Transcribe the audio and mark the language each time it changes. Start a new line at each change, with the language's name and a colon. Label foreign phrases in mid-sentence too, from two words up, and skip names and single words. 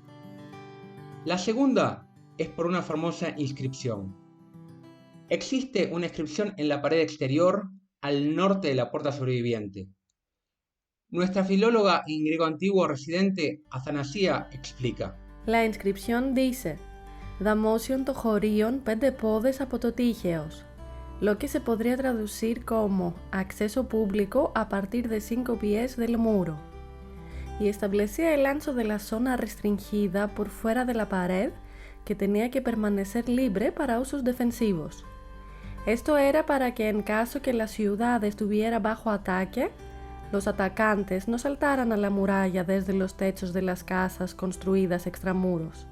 Spanish: La segunda es por una famosa inscripción. Existe una inscripción en la pared exterior al norte de la puerta sobreviviente. Nuestra filóloga en griego antiguo residente Athanasia explica. La inscripción dice
Greek: «Δαμόσιον το χωρίον 5 πόδες από το τείχεως»,
Spanish: lo que se podría traducir como «acceso público a partir de 5 pies del muro», y establecía el ancho de la zona restringida por fuera de la pared que tenía que permanecer libre para usos defensivos. Esto era para que en caso que la ciudad estuviera bajo ataque, los atacantes no saltaran a la muralla desde los techos de las casas construidas extramuros.